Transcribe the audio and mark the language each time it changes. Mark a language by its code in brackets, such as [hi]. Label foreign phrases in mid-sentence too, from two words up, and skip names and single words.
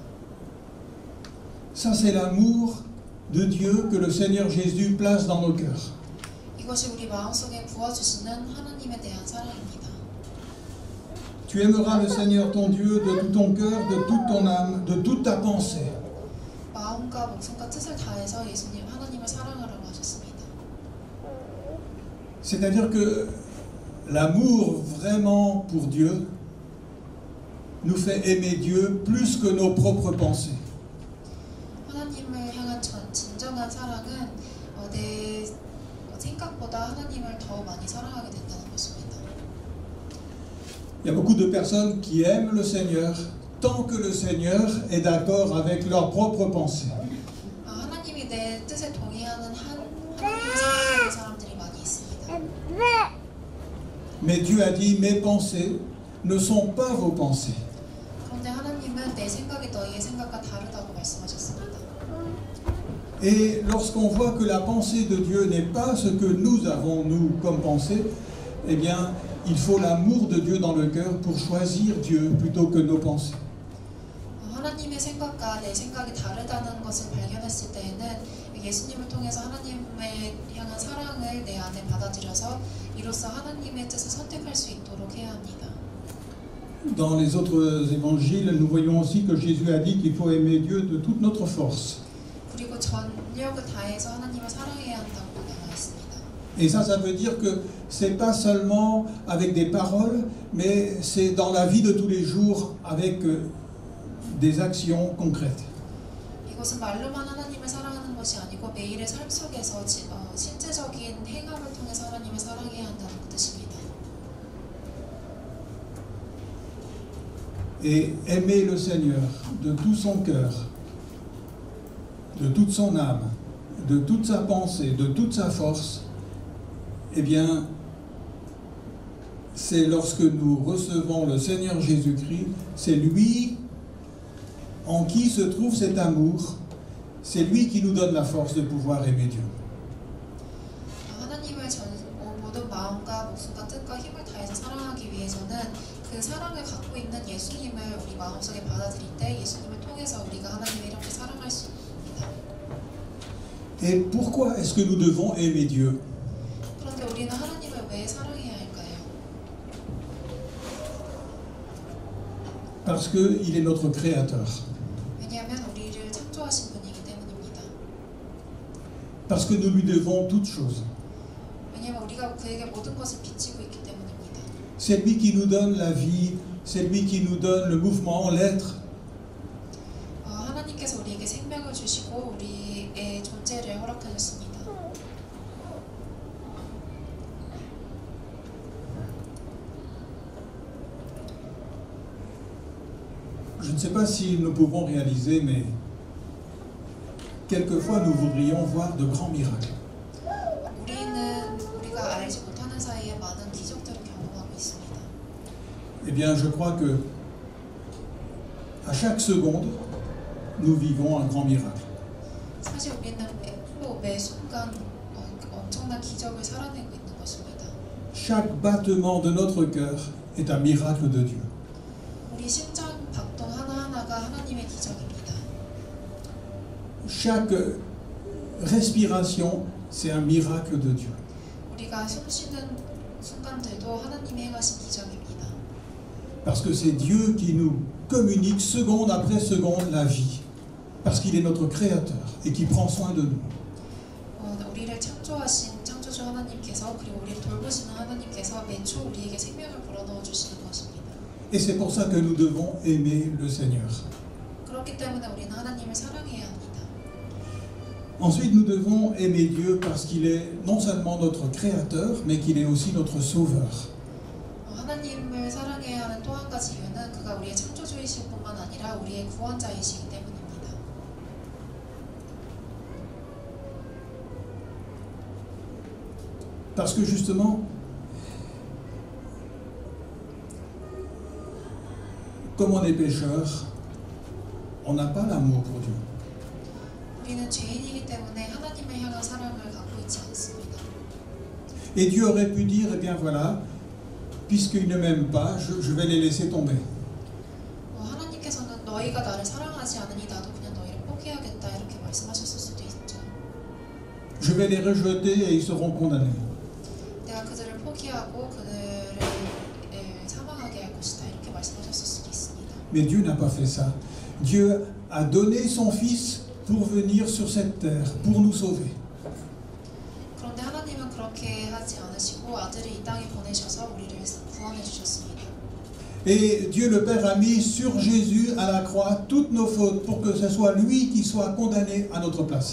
[fr] Ça, c'est l'amour de Dieu que le Seigneur Jésus place dans nos cœurs. [ko] 이것이 우리 마음속에 부어주시는 하나님에 대한 사랑입니다. [fr] Tu aimeras le Seigneur ton Dieu de tout ton cœur, de toute ton âme, de toute ta pensée. [ko] 마음과 목숨과 뜻을 다해서 예수님 하나님을 사랑하라고 하셨습니다. [fr] C'est-à-dire que l'amour vraiment pour Dieu nous fait aimer Dieu plus que nos propres pensées. [ko] 하나님을 향한 진정한 사랑은 내 생각보다 하나님을 더 많이 사랑하게 된다는 것입니다. [fr] Il y a beaucoup de personnes qui aiment le Seigneur tant que le Seigneur est d'accord avec leurs propres pensées. [ko] 하나님이 내 뜻에 동의하는 하나님을 사랑하는 사람들이 많이 있습니다. [fr] Mais Dieu a dit, mes pensées ne sont pas vos pensées. [ko] 그런데 하나님은 내 생각이 너희의 생각과 다르다고 말씀하셨습니다. [fr] Et lorsqu'on voit que la pensée de Dieu n'est pas ce que nous avons, nous, comme pensée, eh bien, il faut l'amour de Dieu dans le cœur pour choisir Dieu plutôt que nos pensées. [ko] 하나님의 생각과 내 생각이 다르다는 것을 발견했을 때에는 예수님을 통해서 하나님의 향한 사랑을 내 안에 받아들여서 이로써 하나님의 뜻을 선택할 수 있도록 해야 합니다. [fr] Dans les autres évangiles, nous voyons aussi que Jésus a dit qu'il faut aimer Dieu de toute notre force. [ko] 그리고 전력을 다해서 하나님을 사랑해야 한다고 나와 있습니다. [fr] Et ça veut dire que c'est pas seulement avec des paroles, mais c'est dans la vie de tous les jours avec des actions concrètes. [ko] 이것은 말로만 하나님을 사랑하는 것이 아니고 매일의 삶 속에서 실제적인 행함을 통해서 하나님을 사랑해야 한다는 뜻입니다. [fr] Et aimer le Seigneur de tout son cœur, de toute son âme, de toute sa pensée, de toute sa force, eh bien, c'est lorsque nous recevons le Seigneur Jésus-Christ, c'est lui en qui se trouve cet amour c'est lui qui nous donne la force de pouvoir aimer Dieu. [ko] 하나님을 모든 마음과 목숨과 뜻과 힘을 다해서 사랑하기 위해서는 그 사랑을 갖고 있는 예수님을 우리 마음속에 받아들일 때 예수님을 통해서 우리가 하나님을 이렇게 사랑할 수 있습니다. [fr] Et pourquoi est-ce que nous devons aimer Dieu? [ko] 그런데 우리는 하나님을 왜 사랑해야 할까요? [fr] Parce qu'il est notre créateur. [ko] 왜냐하면 우리를 창조하신 분이기 때문입니다. [fr] Parce que nous lui devons toutes choses. [ko] 왜냐하면 우리가 그에게 모든 것을 비치고 있기 때문입니다. [fr] C'est lui qui nous donne la vie, c'est lui qui nous donne le mouvement, l'être. [ko] 하나님께서 우리에게 생명을 주시고 우리의 존재를 허락하셨습니다. [fr] Je ne sais pas si nous pouvons réaliser, mais quelquefois nous voudrions voir de grands miracles. [ko] 우리가 알지 못하는 사이에 많은 기적들을 경험하고 있습니다. [fr] Eh bien, je crois que à chaque seconde, nous vivons un grand miracle. [ko] 사실 우리는 매 순간 엄청난 기적을 살아내고 있는 것입니다. [fr] Chaque battement de notre cœur est un miracle de Dieu. [ko] 우리 심장 박동 하나하나가 하나님의 기적입니다. [fr] Chaque respiration, c'est un miracle de Dieu. [ko] 우리가 숨 쉬는 순간들도 하나님이 행하신 기적입니다. [fr] Parce que c'est Dieu qui nous communique seconde après seconde la vie. Parce qu'il est notre créateur et qui prend soin de nous. [ko] 우리를 창조하신 창조주 하나님께서 그리고 우리를 돌보시는 하나님께서 매초 우리에게 생명을 불어넣어 주시는 것입니다. [fr] Et c'est pour ça que nous devons aimer le Seigneur. [ko] 그렇기 때문에 우리는 하나님을 사랑해야 합니다. [fr] Ensuite, nous devons aimer Dieu parce qu'il est non seulement notre créateur, mais qu'il est aussi notre sauveur. [ko] 하나님을 사랑해야 하는 또 한 가지 이유는 그가 우리의 창조주이실 뿐만 아니라 우리의 구원자이시기 때문입니다. [fr] Parce que justement, comme on est pécheur, on n'a pas l'amour pour Dieu. [ko] 우리는 죄인이기 때문에 하나님을 향한 사랑을 갖고 있지 않습니다. [fr] Et Dieu aurait pu dire, eh bien voilà, puisqu'ils ne m'aiment pas, je vais les laisser tomber. [ko] 하나님께서는 너희가 나를 사랑하지 않으니 나도 그냥 너희를 포기하겠다 이렇게 말씀하셨을 수도 있죠. [fr] Je vais les rejeter et ils seront condamnés. [ko] 내가 그들을 포기하고 그들을 사망하게 할 것이다 이렇게 말씀하셨을 수도 있습니다. [fr] Mais Dieu n'a pas fait ça. Dieu a donné son Fils pour venir sur cette terre, pour nous sauver. [ko] 그런데 하나님은 그렇게 하지 않으시고 아들을 이 땅에 보내셔서 우리를 구원해 주셨습니다. [fr] Et Dieu le Père a mis sur Jésus à la croix toutes nos fautes pour que ce soit lui qui soit condamné à notre place.